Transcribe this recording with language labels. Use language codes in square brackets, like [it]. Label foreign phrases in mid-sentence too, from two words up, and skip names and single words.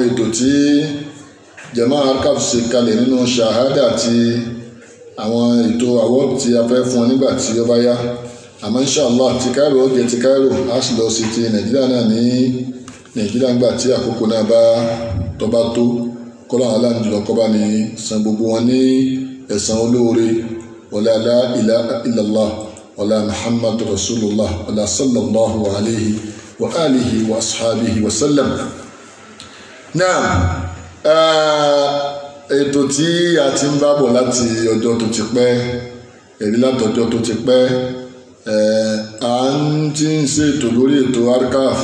[yo] ètò tí Jamaat Al-Kaf ṣe kalẹ̀ nínú ṣahada àti àwọn ètò award tí a fẹ́ fún ọ nígbà tí ó bá yá àmọ́ inshallah ti Cairo ó jẹ́ ti Cairo á sì lọ sí ti Nàìjíríà náà ní Nàìjíríà nígbà tí àkókò náà bá tó kọ́lá aláǹdùlọ kọ́ bá ní san gbogbo wọn ní ẹ̀san olóore [ar] ولا لا إله إلا الله ولا محمد رسول الله ولا صلى الله عليه و آله و أصحابه و سلم. [yo] Náà ètò tí a ti ń bá bọ̀ láti ọjọ́ tó ti pẹ́ èrí látọjọ́ tó ti pẹ́ à ń ti ń ṣètò lórí ètò Arkav